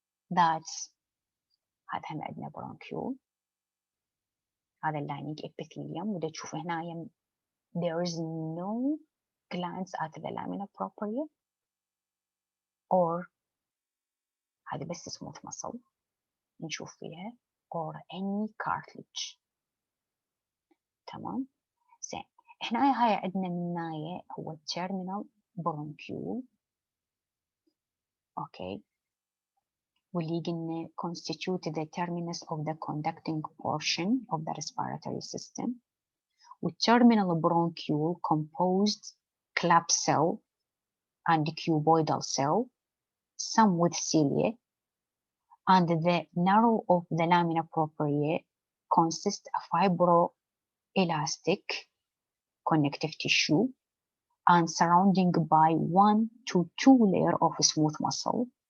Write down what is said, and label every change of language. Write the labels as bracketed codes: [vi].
[ar] That's هذا هم عندنا bronchiole. هذا اللايننج [en] epithelium [ar] وده تشوف هنا [en] there is no glands at the lamina propria or [ar] هذه بس [en] smooth muscle [ar] نشوف فيها [en] or any cartilage. [ar] تمام. زين، احنا هاي عندنا من ناية هو terminal bronchiole. اوكي، واللي قلنا [en] constitute the terminus of the conducting portion of the respiratory system. والterminal bronchiole composed club cell and cuboidal cell, some with cilia, and the narrow of the lamina propria consists of fibroelastic connective tissue and surrounding by 1 to 2 layer of smooth muscle.